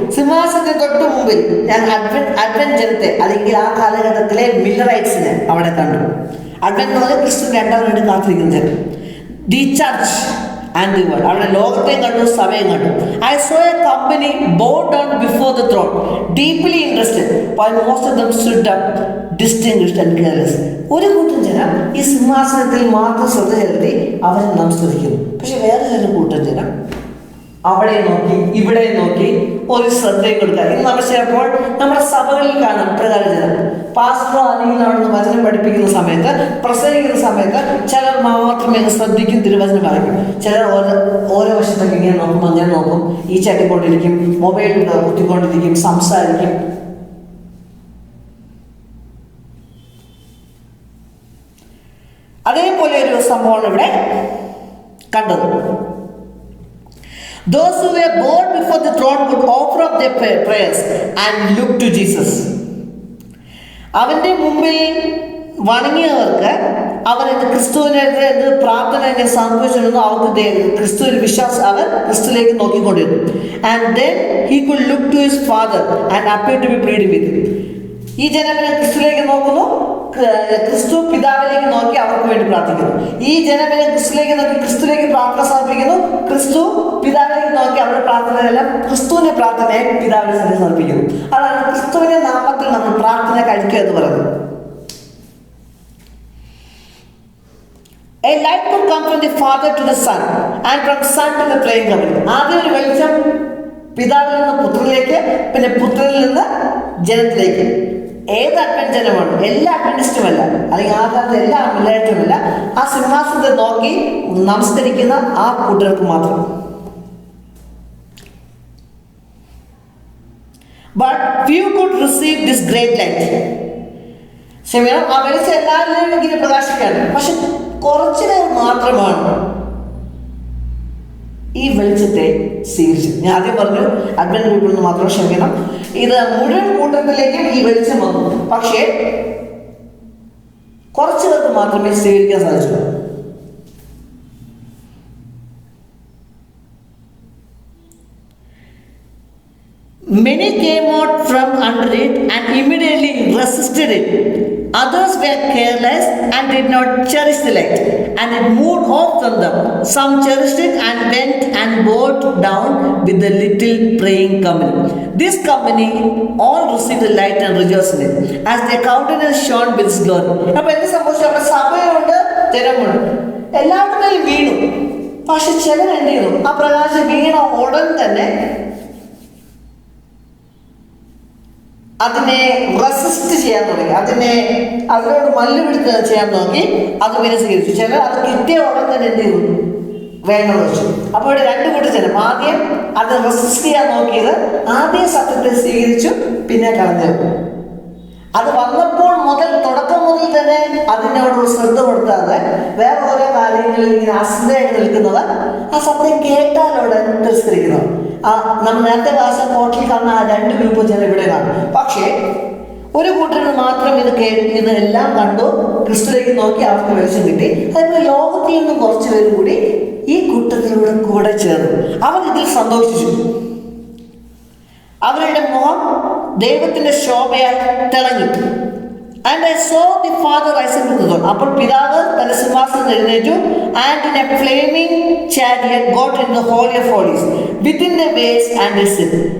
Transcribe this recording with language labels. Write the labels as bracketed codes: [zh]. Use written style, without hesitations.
[ml] സിംഹാസനത്തിന് തൊട്ട് മുമ്പിൽ ഞാൻ അഡ്വന്റ് ജനത്തെ, അല്ലെങ്കിൽ ആ കാലഘട്ടത്തിലെ മില്ലറൈറ്റ്സിനെ അവിടെ കണ്ടു. അഡ്വന്റ് എന്ന് പറഞ്ഞാൽ ക്രിസ്തു രണ്ടാമത് കാത്തിരിക്കുന്ന ജനം. [en] the church and the world, [ml] അവിടെ ലോകത്തെയും കണ്ടു, സഭയും കണ്ടു. [en] I saw a company bowed down before the throne, deeply interested, while most of them stood up, distinguished and careless. [ml] ഒരു കൂട്ടം ജനം ഈ സിംഹാസനത്തിൽ മാത്രം ശ്രദ്ധ ചെലുത്തി അവരെ നമസ്കരിക്കുന്നു. പക്ഷെ വേറെ ചില കൂട്ടം ജനം അവിടെ നോക്കി ഇവിടെ നോക്കി ഒരു ശ്രദ്ധയും കൊടുക്കുക. ഇന്ന് നമ്മൾ ചിലപ്പോൾ നമ്മുടെ സഭകളിൽ കാണാം പ്രകാരം ജനം പാസ്റ്ററോ അല്ലെങ്കിൽ അവിടുന്ന് വചനം പഠിപ്പിക്കുന്ന സമയത്ത് പ്രസംഗിക്കുന്ന സമയത്ത് ചിലർ മാത്രമേ ശ്രദ്ധിക്കും, തിരുവചനം വായിക്കും. ചിലർ ഓരോ വശത്തൊക്കെ ഇങ്ങനെ നോക്കും, അങ്ങനെ നോക്കും, ഈ ചട്ടിക്കൊണ്ടിരിക്കും, മൊബൈൽ കുത്തിക്കൊണ്ടിരിക്കും, സംസാരിക്കും. അതേപോലെ ഒരു സംഭവമാണ് ഇവിടെ കണ്ടത്. [en] Those who were brought before the throne would offer up their prayers and look to Jesus. [ml] അവന്റെ മുമ്പിൽ വണങ്ങിയവർക്ക് അവർ ക്രിസ്തുവിനെതിരെ എന്ത് പ്രാർത്ഥന എങ്ങനെ സംഭവിച്ചിരുന്നു അവർക്ക് ക്രിസ്തുവിൽ വിശ്വാസം അവർ ക്രിസ്തുവിലേക്ക് നോക്കിക്കൊണ്ടിരുന്നു. [en] And then he could look to his father and appear to be pleading with him. [ml] ഈ ജനങ്ങളെ ക്രിസ്തുവിലേക്ക് നോക്കുന്നു, ക്രിസ്തു പിതാവിലേക്ക് നോക്കി അവർക്ക് വേണ്ടി പ്രാർത്ഥിക്കുന്നു. ഈ ജനങ്ങളെ ക്രിസ്തുവിലേക്ക് നോക്കി ക്രിസ്തുവിലേക്ക് പ്രാർത്ഥന സമർപ്പിക്കുന്നു, ക്രിസ്തു പിതാവിലേക്ക് നോക്കി അവരുടെ പ്രാർത്ഥനയെല്ലാം ക്രിസ്തുവിന്റെ പ്രാർത്ഥനയെ പിതാവിനെ സമർപ്പിക്കുന്നു. അതാണ് ക്രിസ്തുവിന്റെ നാമത്തിൽ നമ്മൾ പ്രാർത്ഥന കഴിക്കുക എന്ന് പറയുന്നത്. [en] A light could come from the Father to the Son and from Son to the praying community. [ml] ആദ്യം ഒരു വെളിച്ചം പിതാവിൽ നിന്ന് പുത്രനിലേക്ക്, പിന്നെ പുത്രനിൽ നിന്ന് ജനത്തിലേക്ക്. ഏത് അഡ്വന്റ് ജനമാണ്? എല്ലാ അഡ്വന്റിസ്റ്റുമല്ല, അല്ലെങ്കിൽ ആ കാലത്ത് എല്ലാ മില്ലേറ്റുമല്ല, ആ സിംഹാസനത്തെ നോക്കി നമസ്കരിക്കുന്ന ആ കൂട്ടർക്ക് മാത്രം. [en] But few could receive this great light. [ml] ക്ഷമിക്കണം, ആ വെളിച്ചം എല്ലാവരിലും ഇങ്ങനെ പ്രകാശിക്കാണ്. പക്ഷെ കുറച്ചു പേർ മാത്രമാണ് ഈ വെളിച്ചത്തെ സ്വീകരിച്ചു. ഞാൻ ആദ്യം പറഞ്ഞു അഡ്വന്റ് പീപ്പിൾ എന്ന് മാത്രം. ക്ഷമിക്കണം, ഇത് മുഴുവൻ കൂട്ടത്തിലേക്കും ഈ വെളിച്ചം വന്നു. പക്ഷേ കുറച്ചു പേർക്ക് മാത്രമേ സ്വീകരിക്കാൻ സാധിച്ചുള്ളൂ. [en] Many came out from under it and immediately resisted it. Others were careless and did not cherish the light, and it moved off from them. Some cherished it and went and bowed down with the little praying company. This company all received the light and rejoiced in it, as their countenance shone with His glory. [ml] അപ്പോൾ എന്ത് സംഭവിച്ചു? അവിടെ സഭയുണ്ട്, ജനമുണ്ട്, എല്ലാവരുടെയും വീണു. പക്ഷെ ചിലർ എന്ത് ചെയ്തു? ആ പ്രകാശം വീണ ഉടൻ തന്നെ അതിനെ റെസിസ്റ്റ് ചെയ്യാൻ തുടങ്ങി, അതിനോട് മല്ലുപിടുത്തം ചെയ്യാൻ നോക്കി. അത് പിന്നെ സ്വീകരിച്ചു. ചിലർ അത് കിട്ടിയ ഉടൻ തന്നെ എന്ത് ചെയ്തു? വേണ്ടെന്ന് വെച്ചു. അപ്പോൾ ഇവിടെ രണ്ട് കൂട്ടം ജനം ആദ്യം അത് റെസിസ്റ്റ് ചെയ്യാൻ നോക്കിയത് ആദ്യം സത്യത്തെ സ്വീകരിച്ചു, പിന്നെ കളഞ്ഞു. അത് വന്നപ്പോൾ മുതൽ തുടക്കം മുതൽ തന്നെ അതിനോട് ശ്രദ്ധ കൊടുക്കാതെ വേറെ ഓരോ കാര്യങ്ങളിൽ ഇങ്ങനെ അശ്രദ്ധയായിട്ട് നിൽക്കുന്നത്, ആ സത്യം കേട്ടാലോടെ തിരസ്കരിക്കുന്നത്. നമ്മൾ നേരത്തെ ക്ലാസ് പോർട്ടിൽ കാണുന്ന ആ രണ്ട് ഗ്രൂപ്പ് ചില ഇവിടെ കാണും. പക്ഷേ ഒരു കൂട്ടരിൽ മാത്രം ഇതെല്ലാം കണ്ടു, ക്രിസ്തുവിലേക്ക് നോക്കി അവർക്ക് വെളിച്ചം കിട്ടി. അതേപോലെ ലോകത്തിൽ നിന്നും കുറച്ച് പേരും കൂടി ഈ കൂട്ടത്തിലൂടെ കൂടെ ചേർന്നു. അവർ ഇതിൽ സന്തോഷിച്ചു. അവരുടെ മുഖം ദൈവത്തിന്റെ ശോഭയാൽ തിളങ്ങി. [en] And I saw the Father rising from the throne. [ml] അപ്പോൾ പിതാവ് തന്റെ സിംഹാസനത്തിൽ എഴുന്നേറ്റു. [en] And in a flaming chariot got into the holy of holies within the veils and the seat.